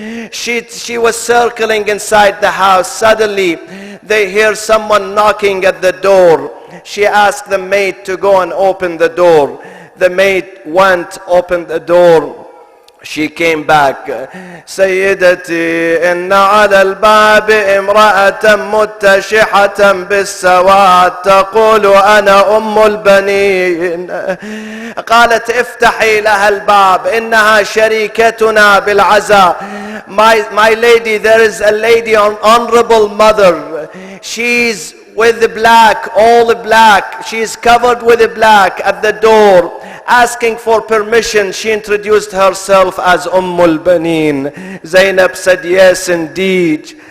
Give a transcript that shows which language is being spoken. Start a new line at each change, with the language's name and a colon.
English: She was circling inside the house. Suddenly they hear someone knocking at the door. She asked the maid to go and open the door. The maid went, opened the door. She came back.
Arabic: سيدتي إن على الباب امرأة متشحة بالسواد تقول أنا أم البنين. قالت افتحي لها الباب إنها شريكتنا بالعزاء.
English: My lady, there is a lady, honorable mother. She's with black, all black. She's covered with black at the door, asking for permission. She introduced herself as Ummul Banin. Zainab said, yes, indeed.